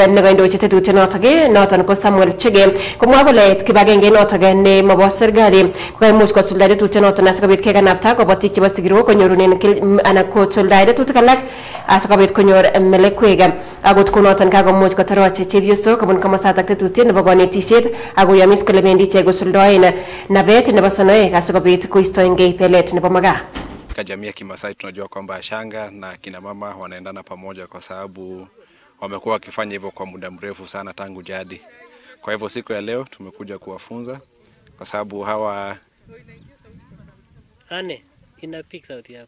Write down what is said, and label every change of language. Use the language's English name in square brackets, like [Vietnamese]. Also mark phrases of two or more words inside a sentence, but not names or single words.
[Kalenjin] nekoindochi tetutiet noton ko Samuel Chege komwa kole kibagenge notok ne mobo serikali kokaimuch kosulda tetutiet noton asikobit kekanapta kobotik chebo sigirok konyorunen anan kosuldae tetutik alak asikobit konyor melekwek akot konoton kakomuch kotoroch chepyosok kobun komosatak tetutiet nebo konetishet akoyomis kole bendi ichek kosuldoen nabet nebo sonoek asikobit koistoengei belet nebo magaa. [Swahili] Jamii ya Kimasai tunajua kwamba shanga na kina mama wanaendana pamoja kwa sababu wamekuwa wakifanya hivyo kwa muda mrefu sana tangu jadi. Kwa hivyo siku ya leo tumekuja kuwafunza kwa sababu hawa inapick sauti yako.